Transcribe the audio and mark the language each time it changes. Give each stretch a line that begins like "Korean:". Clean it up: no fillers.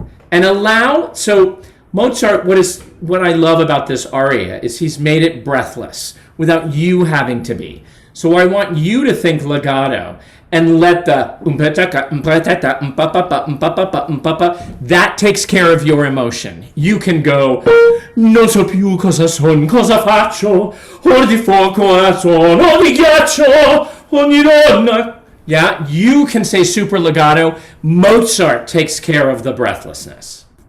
English: And so Mozart, what I love about this aria is he's made it breathless without you having to be. So I want you to think legato and let the that takes care of your emotion. You can go
Italian: non so più cosa son, cosa faccio, or di fuoco sono di ghiaccio, ogni donna.
English: Yeah, you can say super legato. Mozart takes care of the breathlessness.